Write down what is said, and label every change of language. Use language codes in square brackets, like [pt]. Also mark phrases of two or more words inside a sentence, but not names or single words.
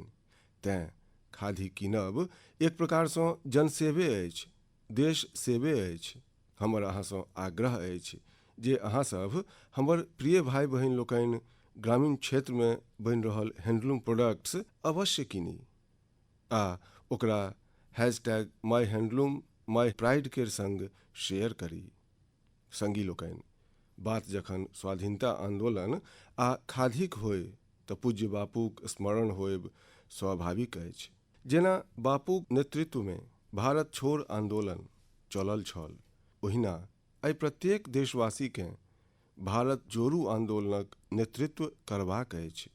[mai] तेँ खादी कीनब एक प्रकारसँ जनसेवे अछि, देश सेवे अछि। हमर अहाँसँ आग्रह अछि जे अहाँसभ हमर प्रिय भाई बहिन लोकनि ग्रामीण क्षेत्रमे बनि रहल हैंडलूम प्रोडक्ट्स अवश्य कीनी आ ओकरा [en] #myhandloom my pride [mai] केर संग शेयर करी। संगी लोकनि, बात जखन स्वाधीनता आंदोलन आ खादीक होय तऽ पूज्य बापूक स्मरण होयब स्वाभाविक अछि। जेना बापूक नेतृत्वमे भारत छोड़ आंदोलन चलल छल, ओहिना आइ प्रत्येक देशवासीकेँ भारत जोड़ू आंदोलनक नेतृत्व करबाक अछि।